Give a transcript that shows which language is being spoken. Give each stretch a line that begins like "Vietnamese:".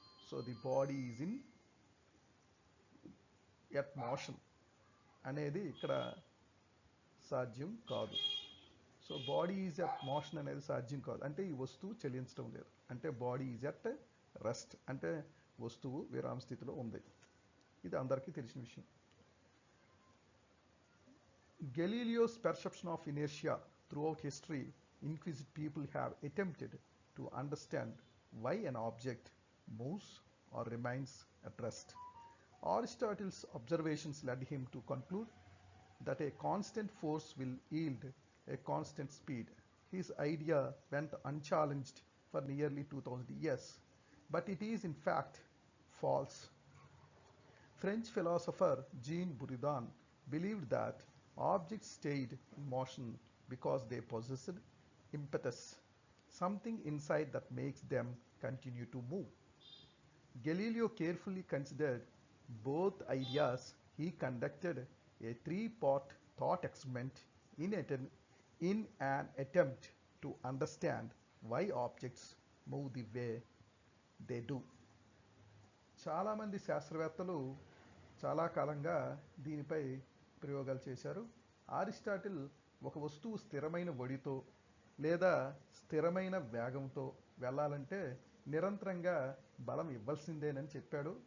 English: so the body is in at motion
Telugu: అనేది ఇక్కడ సాధ్యం కాదు.
English: so body is at motion
Telugu: అనేది సాధ్యం కాదు అంటే ఈ వస్తువు చలించడం లేదు, అంటే
English: body is at rest
Telugu: అంటే వస్తువు విరామ స్థితిలో ఉంది. ఇది అందరికీ తెలిసిన విషయం.
English: Galileo's perception of inertia throughout history, inquisitive people have attempted to understand why an object moves or remains at rest. Aristotle's observations led him to conclude that a constant force will yield a constant speed. His idea went unchallenged for nearly 2000 years, but it is in fact false. French philosopher Jean Buridan believed that objects stayed in motion because they possessed impetus, something inside that makes them continue to move. Galileo carefully considered both ideas. He conducted a 3-part thought experiment in an attempt to understand why objects move the way they do.
Telugu: చాలామంది శాస్త్రవేత్తలు చాలా కాలంగా దీనిపై ప్రయోగాలు చేశారు. Aristotle ఒక వస్తువు స్థిరమైన ఒడితో లేదా స్థిరమైన వేగంతో వెళ్ళాలంటే నిరంతరంగా బలం ఇవ్వాల్సిందేనని చెప్పాడు.